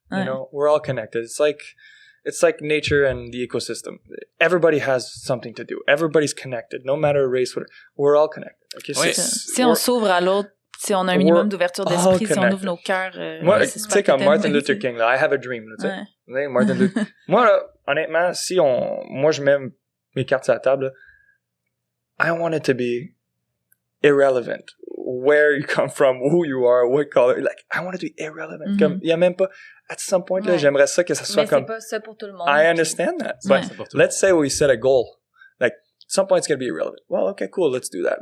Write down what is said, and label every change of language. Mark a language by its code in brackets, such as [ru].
[en] You know, we're all connected. It's like nature and the ecosystem. Everybody has something to do. Everybody's connected, no matter race. We're all connected. Okay? [fr] Si on s'ouvre à l'autre, si on a un minimum d'ouverture d'esprit, si on ouvre nos cœurs, moi, tu sais, comme Martin Luther King, là, [en] I have a dream, [fr] là, tu sais. Martin Luther. Moi, là, honnêtement, moi, je mets mes cartes sur la table, là, [en] I want it to be irrelevant. Where you come from, who you are, what color, like, I want it to be irrelevant. [fr] Comme, il y a même pas, [en] at some point, [fr] là, j'aimerais ça que ça soit comme. Mais c'est pas ça pour tout le monde. [en] I understand that. But let's say we set a goal. Like, at some point it's going to be irrelevant. Well, okay, cool, let's do that.